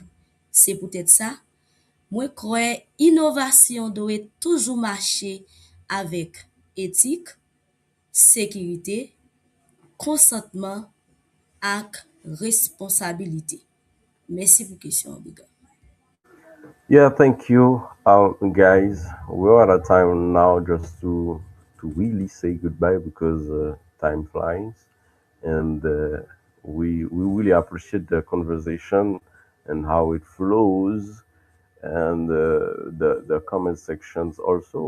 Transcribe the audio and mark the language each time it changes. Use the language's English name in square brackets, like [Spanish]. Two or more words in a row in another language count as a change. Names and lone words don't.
[Haitian Creole] Se pou tèt sa, mwen kwe inovasyon dwe toujou mache avek etik, sekirite, konsantman ak responsabilite. Mersi pou kesyon, Biga. [English] Yeah, thank you, guys. We're out of time now, just to really say goodbye because time flies, and we really appreciate the conversation and how it flows, and the comment sections also.